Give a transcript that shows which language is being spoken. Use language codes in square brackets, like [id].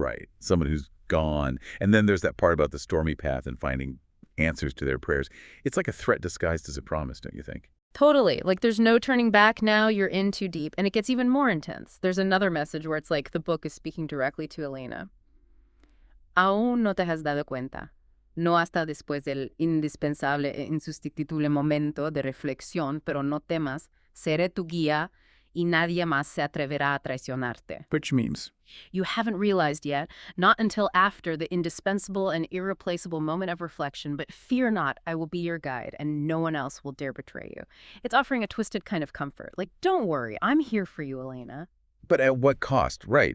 [en] Right. Someone who's gone. And then there's that part about the stormy path and finding answers to their prayers. It's like a threat disguised as a promise, don't you think? Totally. Like there's no turning back now, you're in too deep. And it gets even more intense. There's another message where it's like the book is speaking directly to Elena. [es] Aún no te has dado cuenta. No hasta después del indispensable e insustituible momento de reflexión, pero no temas, seré tu guía y nadie más se atreverá a traicionarte. [en] Which means? You haven't realized yet, not until after the indispensable and irreplaceable moment of reflection, but fear not, I will be your guide, and no one else will dare betray you. It's offering a twisted kind of comfort. Like, don't worry, I'm here for you, Elena. But at what cost? Right.